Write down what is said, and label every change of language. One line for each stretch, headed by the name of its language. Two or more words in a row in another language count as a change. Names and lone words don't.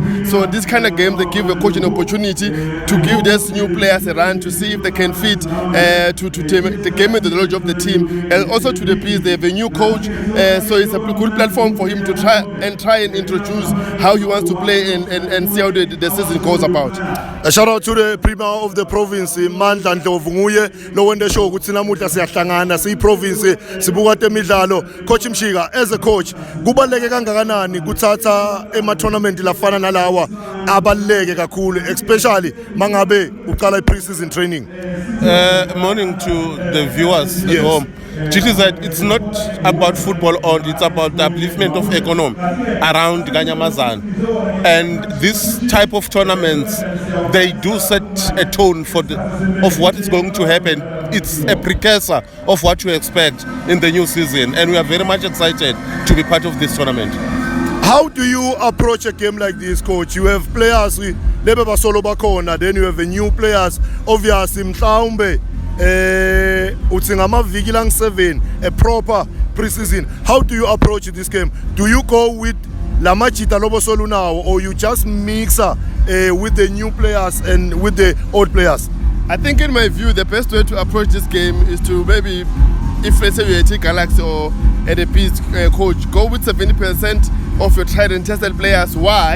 English: So this kind of game, they give a coach an opportunity to give these new players a run to see if they can fit to the game and the knowledge of the team. And also to the piece, they have a new coach. So it's a good platform for him to try and introduce how he wants to play and see how the season goes about. A shout out to the Premier of the province,
Swati: Mandla Ndlovu nguye lo wende show ukuthi namuhla siyahlangana siyi province sibuka temidlalo.
English: Coach Mshika, as a coach
Swati: kubaleke kangakanani kuthatha ema tournament lafana nalawa abaleke kakhulu especially mangabe uqala
English: pre-season training? Morning to the viewers at home. GTZ, it's not about football only, it's about the upliftment of economy around Kanyamazane. And this type of tournaments, they do set a tone of what is going to happen. It's a precursor of what you expect in the new season. And we are very much excited to be part of this tournament. How do you approach a game like this, coach? You have players,
Swati: lebe basolo bakhona,
English: then you have new players, obviously
Swati: mhlawumbe uthi ngamaviki lang
English: 7 a proper pre-season. How do you approach this game? Do you go with
Swati: lamajita lobo solunawo
English: or you just mix with the new players and with the old players? I think in my view the best way to approach this game is to maybe, if let's say you're at Galaxy or at a piece coach, go with 70% of your tried and tested players. Why?